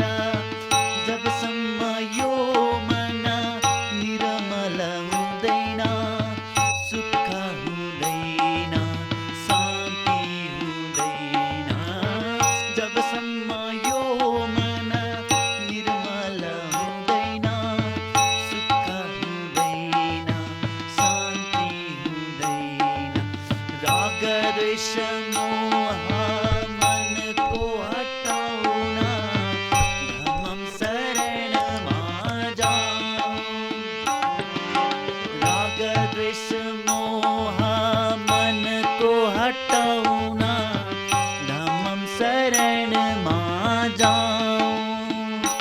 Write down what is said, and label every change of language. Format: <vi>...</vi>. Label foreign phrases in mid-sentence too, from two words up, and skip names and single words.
<ne>जब सम्मयो मन निर्मल हुँदैन, सुख हुँदैन, शान्ति हुँदैन। जब सम्मयो मन निर्मल हुँदैन, सुख हुँदैन, शान्ति हुँदैन।</ne> <hi>राग द्वेष मोह मन को हटाओ ना, धम्म शरण मां जाऊं। राग द्वेष मोह मन को हटाओ ना, धम्म शरण मां जाऊं।</hi>